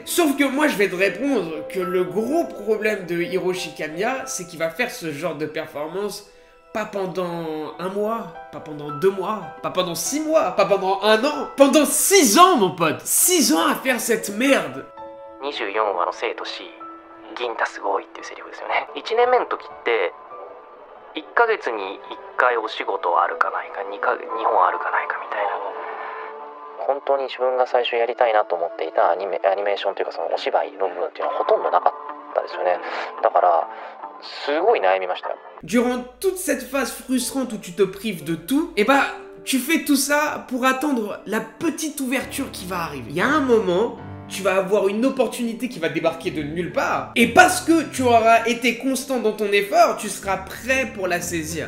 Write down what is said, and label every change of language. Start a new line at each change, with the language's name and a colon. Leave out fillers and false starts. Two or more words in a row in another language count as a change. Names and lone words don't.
French: Sauf que moi, je vais te répondre que le gros problème de Hiroshi Kamiya, c'est qu'il va faire ce genre de performance pas pendant 1 mois, pas pendant 2 mois, pas pendant 6 mois, pas pendant 1 an, pendant 6 ans, mon pote. 6 ans à faire cette merde.
Japanese: 24 話の生とし、銀太すごいっていうセリフですよね。1年目の時って、1ヶ月に1回お仕事あるかないか、2本あるかないかみたいな。本当に自分が最初やりたいなと思っていたアニメーションというかそのお芝居の部分っていうのはほとんどなかったですよね。だからすごい悩みましたよ。
French: Durant toute cette phase frustrante où tu te prives de tout, et bah Tu fais tout ça pour attendre la petite ouverture qui va arriver. Il y a un moment, tu vas avoir une opportunité qui va débarquer de nulle part. Et parce que tu auras été constant dans ton effort, tu seras prêt pour la saisir.